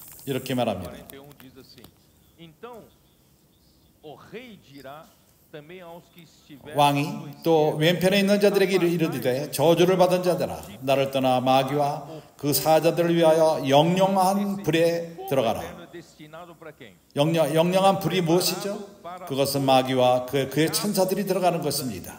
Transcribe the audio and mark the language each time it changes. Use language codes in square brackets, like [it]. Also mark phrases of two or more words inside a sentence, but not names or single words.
[ko] 이렇게 말합니다. [pt] 41 diz assim: Então o rei dirá também aos que estiverem [ko] 왕이 또 왼편에 있는 자들에게 이르되 저주를 받은 자들아 나를 떠나 마귀와 그 사자들을 위하여 영영한 불에 들어가라. 영영한 불이 무엇이죠? 그것은 마귀와 그의 천사들이 들어가는 것입니다.